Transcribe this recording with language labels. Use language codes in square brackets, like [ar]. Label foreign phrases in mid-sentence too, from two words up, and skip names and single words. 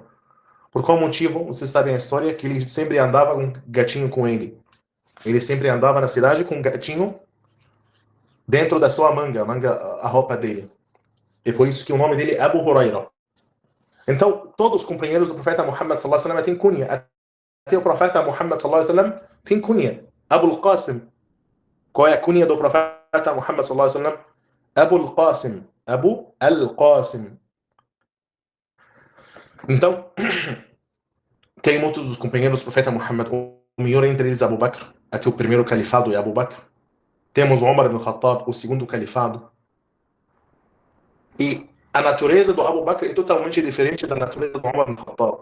[pt] Por qual motivo? Vocês sabem a história que ele sempre andava com um gatinho com ele. Ele sempre andava na cidade com um gatinho dentro da sua manga, a roupa dele. E por isso que o nome dele é Abu Huraira. Então, todos os companheiros do profeta Muhammad [ar] صلى الله عليه وسلم [pt] têm cunha. Até o profeta Muhammad [ar] صلى الله عليه وسلم [pt] tem cunha. Abu al-Qasim. Qual é a cunha do profeta Muhammad [ar] صلى الله عليه وسلم? [pt] Abu al-Qasim. Abu al-Qasim. Então, tem muitos dos companheiros do profeta Muhammad. O melhor entre eles é Abu Bakr. Até o primeiro califado é Abu Bakr. Temos Omar ibn Khattab, o segundo califado. E a natureza do Abu Bakr é totalmente diferente da natureza do Omar ibn Khattab.